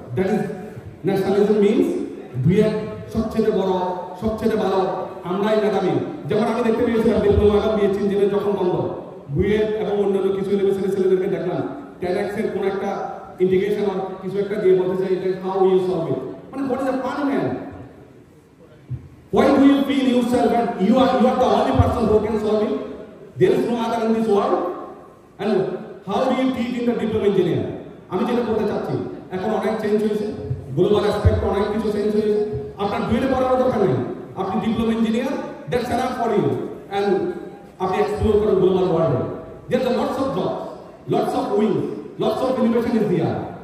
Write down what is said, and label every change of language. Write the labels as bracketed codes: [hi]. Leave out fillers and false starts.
[en] that is nationalism means [bn] দুয়ের সবচেয়ে বড়, সবচেয়ে ভালো আমরাই মেধাবী। যেমন আমি দেখতে পেয়েছিলাম ডিপ্লোমা এবং বিএসসি ইঞ্জিনিয়ারিং যখন বন্ধ, বুয়েট এবং অন্যান্য কিছু ইউনিভার্সিটির ছেলেদেরকে দেখলাম ট্যাডেক্সের কোনো একটা ইন্টিগ্রেশন আর কিছু একটা দিয়ে বলতে চাই এটা [en] how you solve it, [bn] মানে [en] What is the fun man? Why do you feel yourself that you are the only person who can solve it? There is no other in this world. And how do you teach in the diploma engineer? [bn] আমি যেটা বলতে চাচ্ছি, এখন অনেক change হয়েছে, global aspect অনেক কিছু change হয়েছে। আপনার ডুয়েটে পড়ার দরকার নেই, আপনি diploma engineer, [en] That's enough for you. And [bn] আপনি এক্সপ্লোর করেন গ্লোবাল ওয়ার্ল্ডে। [en] There are lots of jobs, lots of wings, lots of innovation is there.